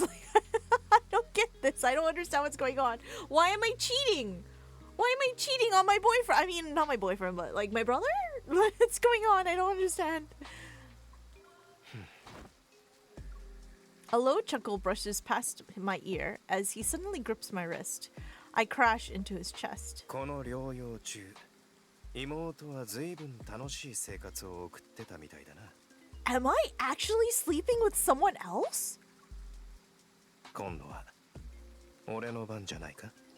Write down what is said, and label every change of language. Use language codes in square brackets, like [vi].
[en] Like, I don't get this. I don't understand what's going on. Why am I cheating? Why am I cheating on my boyfriend? I mean, not my boyfriend, but like my brother? What's going on? I don't understand. A low chuckle brushes past my ear as he suddenly grips my wrist. I crash into his chest. [ja] この療養中、妹は随分楽しい生活を送ってたみたいだな。 [en] Am I actually sleeping with someone else? [ja] 今度は俺の番じゃないか?